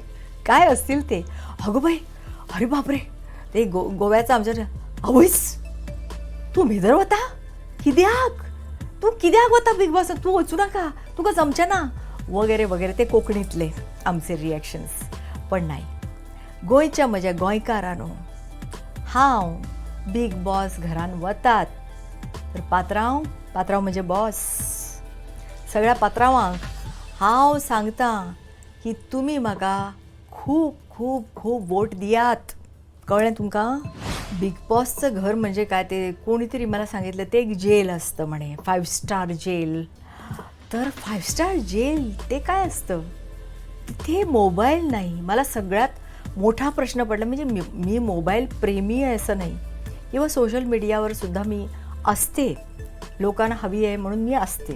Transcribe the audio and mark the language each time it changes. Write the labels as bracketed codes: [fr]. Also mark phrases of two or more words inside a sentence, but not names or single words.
[mr] काय असतील ते? अगं बाई, अरे बापरे, ते गोव्याचं आमच्या अवैस, [kok] तू मेदर होता किद्याक, तू किद्याक होता बिग बॉस, तू वचू नका, तुका जमच्या ना वगैरे वगैरे. [mr] ते कोकणीतले आमचे रिॲक्शन्स. पण नाही, [kok] गोंयच्या म्हज्या गोंयकारांनो, हांव बिग बॉस घरान वतात तर पात्रांव म्हणजे बॉस. सगळ्या पात्रांवांक हांव सांगतां की तुमी म्हाका खूब खूब खूब वोट दियात. कळ्ळें तुमकां? [mr] बिग बॉसचं घर म्हणजे काय, ते कोणीतरी मला सांगितलं ते एक जेल असतं म्हणे, 5 [en] star jail. [mr] तर 5 [en] star jail [mr] ते काय असतं? तिथे मोबाईल नाही. मला सगळ्यात मोठा प्रश्न पडला. म्हणजे मी मोबाईल प्रेमी आहे असं नाही, किंवा सोशल मीडियावर सुद्धा मी असते, लोकांना हवी आहे म्हणून मी असते.